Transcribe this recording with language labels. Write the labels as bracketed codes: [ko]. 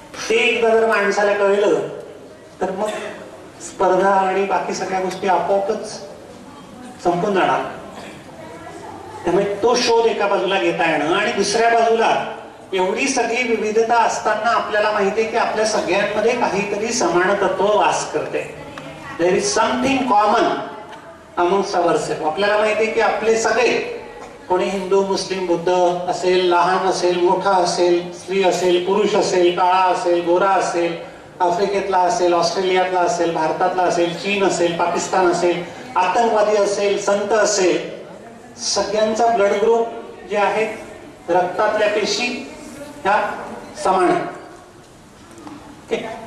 [mr] ते एकदा जर माणसाला कळलं तर मग स्पर्धा आणि बाकी सगळ्या गोष्टी आपोआपच संपून जाणार. त्यामुळे तो शोध एका बाजूला घेता येणं, आणि दुसऱ्या बाजूला एवढी सगळी विविधता असताना आपल्याला माहिती आहे की आपल्या सगळ्यांमध्ये काहीतरी समानतत्व वास करते. [en] There is something common amongst ourself. [mr] आपल्याला माहिती आहे की आपले सगळे, कोणी हिंदू मुस्लिम बुद्ध असेल, लहान असेल मोठा असेल, स्त्री असेल पुरुष असेल, काळा असेल गोरा असेल, आफ्रिकेतला असेल ऑस्ट्रेलियातला असेल भारतातला असेल चीन असेल पाकिस्तान असेल, आतंकवादी असेल संत असेल, सगळ्यांचा ब्लड ग्रुप जे आहेत रक्तातल्या पेशी ह्या समान आहेत.